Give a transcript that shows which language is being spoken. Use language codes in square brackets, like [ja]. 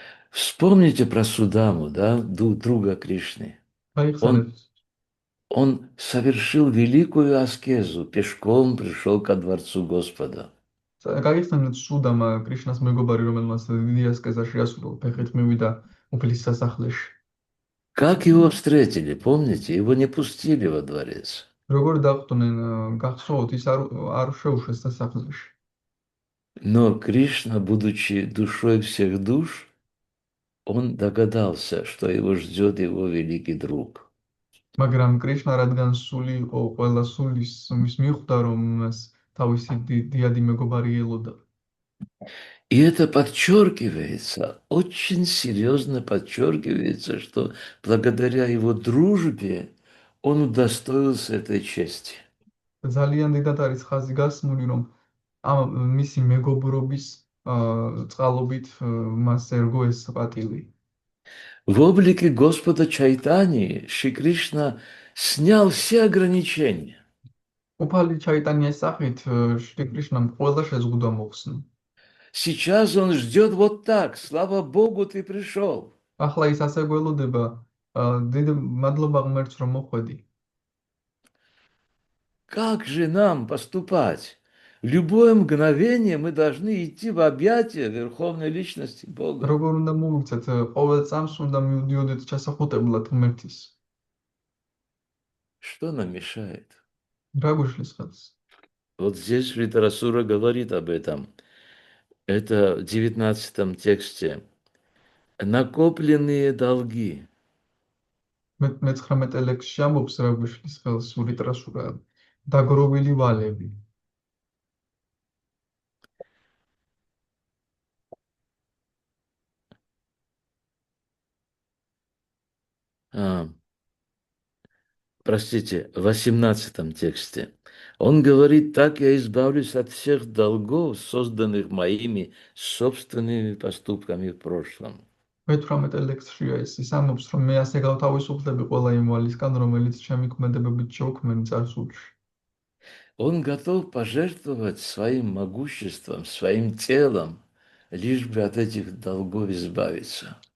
[ru] Вспомните про Судаму, да, друга Кришны. [ka] გაიხსენეთ, [ru] Он совершил великую аскезу, пешком пришел ко дворцу Господа. [ka] გაიხსენეთ სუდამა კრიშნას მეგობარი, რომელმაც დიდი ასკეზა შეასრულა, ფეხით მივიდა უფლის სასახლეში. [ru] Как его встретили, помните? Его не пустили во дворец. [ka] როგორ დახვდნენ, გახსოვთ, ის არ შეუშვეს სასახლეში. [ru] Но Кришна, будучи душой всех душ, он догадался, что его ждет его великий друг. [ka] მაგრამ კრიშნა რადგან სული იყო ყველა სულის, მის მიხვდა რომ მას თავისი დიადი მეგობარი ელოდა. [ru] И это подчеркивается, очень серьезно подчеркивается, что благодаря его дружбе он удостоился этой чести. [ka] ძალიან დიდად არის ხაზი გასმული, რომ ამ მისი მეგობრობის წყალობით მას ერგო ეს პატივი. [ru] В облике Господа Чайтани Шри Кришна снял все ограничения. [ka] უფალი ჩაიტანიას სახით შრი კრიშნამ ყველა შეზღუდვა მოხსნა. [ru] Сейчас он ждет вот так. Слава Богу, ты пришел. [ka] ახლა ის ასე გველოდება, დიდი მადლობა ღმერთს რომ მოხვედი. [ru] Как же нам поступать? В любое мгновение мы должны идти в объятия Верховной Личности Бога. [ka] როგორ უნდა მოვიქცეთ, ყოველ წამს უნდა მივდიოდეთ ჩასახუტებლად ღმერთის. [ru] Что нам мешает? [ka] რა გვიშლის ხელს? [ru] Вот здесь Шритарасура говорит об этом. Это в 19 тексте. Накопленные долги. [ka] მე-19 ლექსში ამბობს რა გვიშლის ხელს ვრიტრასურა, დაგროვილი ვალები. [ru] Простите, в 18 тексте. Он говорит, так я избавлюсь от всех долгов, созданных моими собственными поступками в прошлом. [ka] მე-18 ლექსშია ეს, ის ამბობს, რომ მე ასე გავთავისუფლები ყველა იმ ვალისგან, რომელიც ჩემი ქმედებებით შევქმნი წარსულში. [ru] Он готов пожертвовать своим могуществом, своим телом, лишь бы от этих долгов избавиться.